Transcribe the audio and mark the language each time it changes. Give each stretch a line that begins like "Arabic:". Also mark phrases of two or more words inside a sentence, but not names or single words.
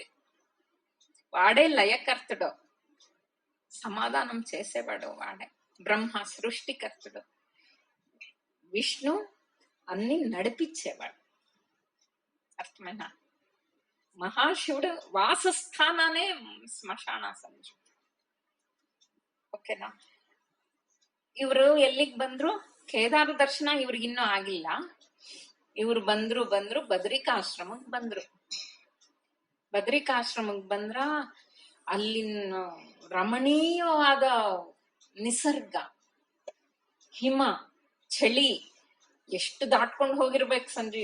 Telugu: వాడే లయకర్తుడు, సమాధానం చేసేవాడు వాడే. బ్రహ్మ సృష్టికర్తుడు, విష్ణు అన్ని నడిపించేవాడు. అర్థమైనా? మహాశివుడు వాసస్థానానే ಸ್ಮಶಾನ ಸಂಜು.
Kannada: ಓಕೆನಾ? ಇವರು ಎಲ್ಲಿಗೆ ಬಂದ್ರು? ಕೇದಾರ ದರ್ಶನ ಇವ್ರಿಗಿನ್ನೂ ಆಗಿಲ್ಲ. ಇವ್ರು ಬಂದ್ರು ಬದರಿಕಾಶ್ರಮಕ್ಕೆ ಬಂದ್ರು. ಬದರಿಕಾಶ್ರಮಕ್ಕೆ ಬಂದ್ರ ಅಲ್ಲಿನ ರಮಣೀಯವಾದ ನಿಸರ್ಗ, ಹಿಮ, ಚಳಿ ಎಷ್ಟು ದಾಟ್ಕೊಂಡು ಹೋಗಿರ್ಬೇಕು ಸಂಜು.